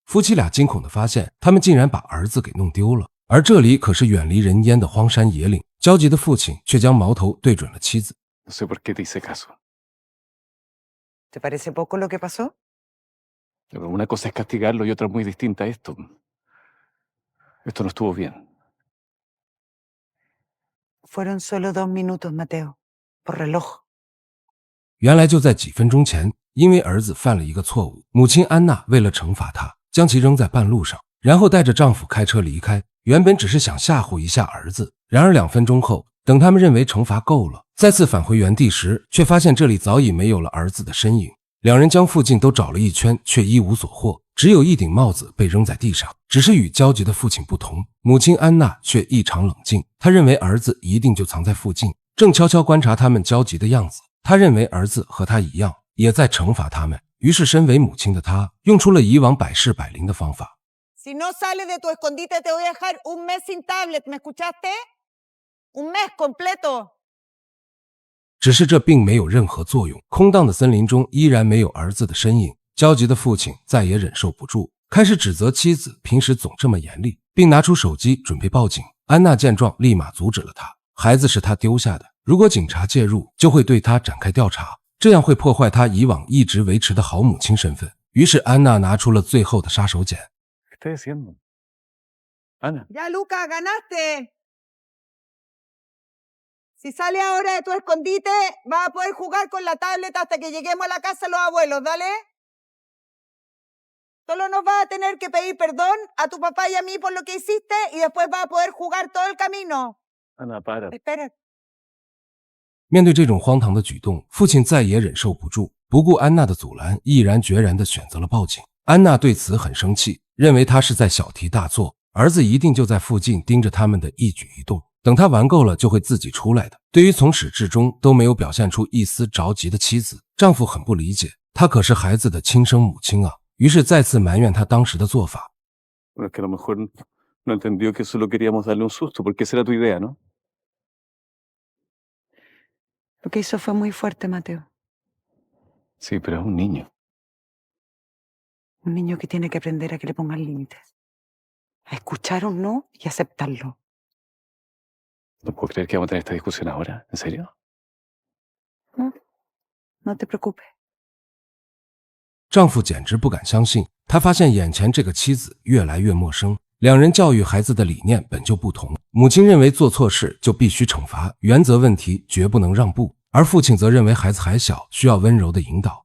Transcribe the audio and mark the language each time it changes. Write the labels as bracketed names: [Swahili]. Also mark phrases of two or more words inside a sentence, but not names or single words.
[Chinese] 夫妻俩惊恐地发现，他们竟然把儿子给弄丢了。而这里可是远离人烟的荒山野岭，焦急的父亲却将矛头对准了妻子。 [Spanish] No sé por qué te hice caso. ¿Te parece poco lo que pasó? Pero una cosa es castigarlo y otra muy distinta a esto. Esto no estuvo bien. Fueron solo 2 minutos, Mateo. Por reloj. [Chinese] 原来就在几分钟前，因为儿子犯了一个错误，母亲安娜为了惩罚他，将其扔在半路上，然后带着丈夫开车离开。原本只是想吓唬一下儿子，然而2分钟后，等他们认为惩罚够了，再次返回原地时，却发现这里早已没有了儿子的身影。两人将附近都找了一圈，却一无所获，只有一顶帽子被扔在地上。只是与焦急的父亲不同，母亲安娜却异常冷静，她认为儿子一定就藏在附近，正悄悄观察他们焦急的样子。她认为儿子和她一样，也在惩罚他们。于是身为母亲的她，用出了以往百试百灵的方法。 [Spanish] Si no sales de tu escondite, te voy a dejar un mes sin tablet. ¿Me escuchaste? Un mes completo. [Chinese] 只是这并没有任何作用，空荡的森林中依然没有儿子的身影。焦急的父亲再也忍受不住，开始指责妻子平时总这么严厉，并拿出手机准备报警。安娜见状立马阻止了他，孩子是他丢下的，如果警察介入，就会对他展开调查，这样会破坏他以往一直维持的好母亲身份。于是安娜拿出了最后的杀手锏。 [Spanish] ¿Qué estás diciendo? Ana. Ya, Luca, ganaste. Si sales ahora de tu escondite, vas a poder jugar con la tablet hasta que lleguemos a la casa de los abuelos, ¿dale? Solo nos vas a tener que pedir perdón a tu papá y a mí por lo que hiciste y después vas a poder jugar todo el camino. Ana, para. Espera. [Chinese] 面对这种荒唐的举动，父亲再也忍受不住，不顾安娜的阻拦，毅然决然地选择了报警。安娜对此很生气，认为他是在小题大做，儿子一定就在附近盯着他们的一举一动，等他玩够了就会自己出来的。对于从始至终都没有表现出一丝着急的妻子，丈夫很不理解，她可是孩子的亲生母亲啊，于是再次埋怨她当时的做法。 [Spanish] Bueno, es que a lo mejor no entendió que solo queríamos darle un susto, porque esa era tu idea, ¿no? Lo que hizo fue muy fuerte, Mateo. Sí, pero es un niño. Un niño que tiene que aprender a que le pongan límites. A escuchar un no y aceptarlo. No puedo creer que vamos a tener esta discusión ahora. ¿En serio? No te preocupes. [Chinese] 丈夫简直不敢相信，他发现眼前这个妻子越来越陌生。两人教育孩子的理念本就不同，母亲认为做错事就必须惩罚，原则问题绝不能让步，而父亲则认为孩子还小，需要温柔的引导。